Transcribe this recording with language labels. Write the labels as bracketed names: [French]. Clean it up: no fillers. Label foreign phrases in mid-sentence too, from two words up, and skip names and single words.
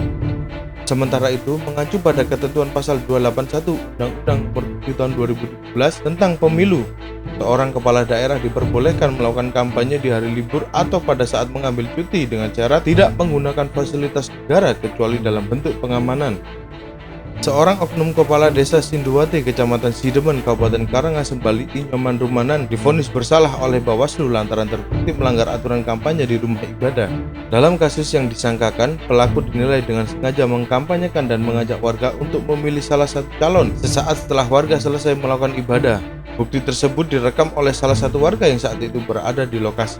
[Indonesian] Sementara itu, mengacu pada ketentuan pasal 281 Undang-Undang Nomor 7 Tahun 2017 tentang Pemilu, seorang kepala daerah diperbolehkan melakukan kampanye di hari libur atau pada saat mengambil cuti dengan cara tidak menggunakan fasilitas negara kecuali dalam bentuk pengamanan. Seorang oknum kepala desa Sinduwati, Kecamatan Sidemen, Kabupaten Karangasem Bali, Inyoman Rumanan, divonis bersalah oleh Bawaslu lantaran terbukti melanggar aturan kampanye di rumah ibadah. Dalam kasus yang disangkakan, pelaku dinilai dengan sengaja mengkampanyekan dan mengajak warga untuk memilih salah satu calon sesaat setelah warga selesai melakukan ibadah. Bukti tersebut direkam oleh salah satu warga yang saat itu berada di lokasi.